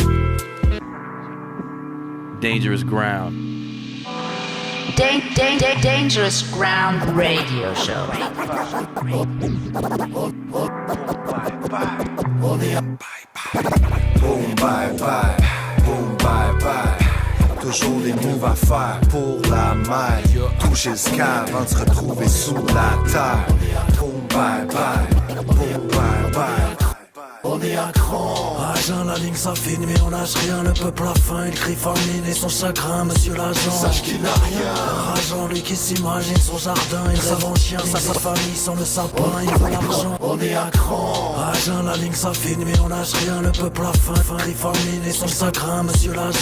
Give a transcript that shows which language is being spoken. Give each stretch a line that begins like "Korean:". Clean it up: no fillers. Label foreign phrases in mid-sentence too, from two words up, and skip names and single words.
English: Dangerous ground. Dangerous Ground Radio Show. Boom, bye bye, boom, bye bye.
French: Toujours des moves à faire pour la maille. Toucher le sky avant de se retrouver sous la terre.
English: Boom, bye bye, boom, bye bye.
French: On est à cran. Agent, la ligne s'affine, mais on lâche rien. Le peuple a faim, il crie famine et son chagrin, monsieur l'agent. Sache qu'il n'a rien. Rageant, lui qui s'imagine son jardin. Il rêve en chien, sa famille sans le sapin, il veut l'argent. On est à cran. Agent, la ligne s'affine, mais on lâche rien. Le peuple a faim, crie famine et son chagrin, monsieur l'agent.